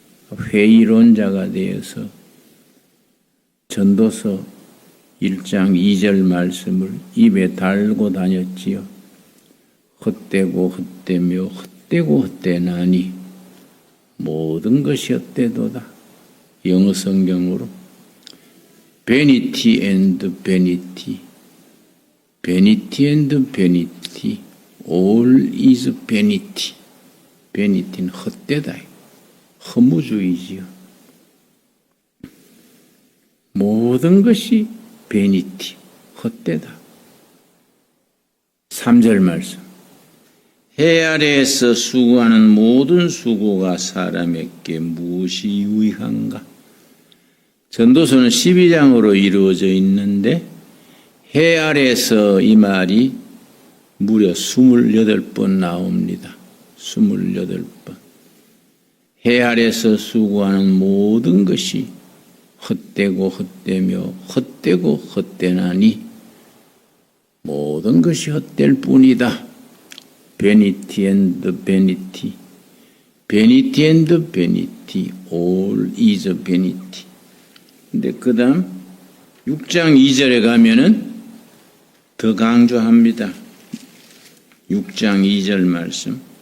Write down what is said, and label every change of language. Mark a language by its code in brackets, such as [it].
[ko] 회의론자가 되어서 전도서 1장 2절 말씀을 입에 달고 다녔지요. 헛되고 헛되며 헛되고 헛되나니 모든 것이 헛되도다. 영어 성경으로 [en] vanity and vanity, vanity and vanity, all is vanity. [ko] vanity는 헛되다. 허무주의지요. 모든 것이 vanity, 헛되다. 3절 말씀. 해 아래에서 수고하는 모든 수고가 사람에게 무엇이 유익한가? 전도서는 12장으로 이루어져 있는데 해 아래에서 이 말이 무려 28번 나옵니다. 28번. 해 아래에서 수고하는 모든 것이 헛되고 헛되며 헛되고 헛되나니 모든 것이 헛될 뿐이다. [en] vanity and vanity, vanity and vanity, all is vanity. [ko] 근데 그 다음 6장 2절에 가면은 더 강조합니다. 6장 2절 말씀.